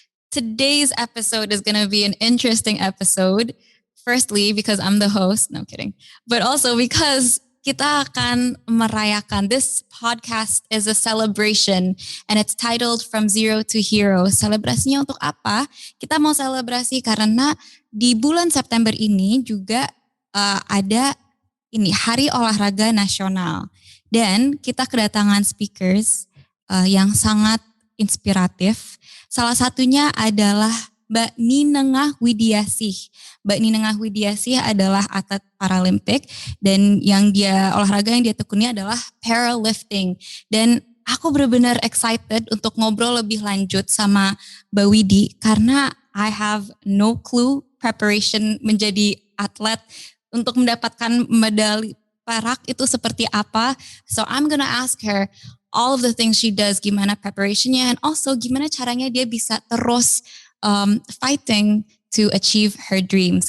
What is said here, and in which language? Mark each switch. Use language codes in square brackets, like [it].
[en] Today's episode is going to be an interesting episode. Firstly, because I'm the host, no I'm kidding, but also because [id] kita akan merayakan, [en] this podcast is a celebration and it's titled From Zero to Hero. [id] Selebrasinya untuk apa? Kita mau selebrasi karena di bulan September ini juga ada ini Hari Olahraga Nasional, dan kita kedatangan speakers yang sangat inspiratif. Salah satunya adalah Mbak Ninengah Widiasih. Mbak Ninengah Widiasih adalah atlet Paralimpik, dan olahraga yang dia tekuni adalah powerlifting. Dan aku benar-benar excited untuk ngobrol lebih lanjut sama Mbak Widi karena [en] I have no clue [id] preparation menjadi atlet untuk mendapatkan medali perak itu seperti apa. [en] So I'm gonna ask her all of the things she does, [id] gimana preparationnya, [en] and also [id] gimana caranya dia bisa terus [en] fighting to achieve her dreams.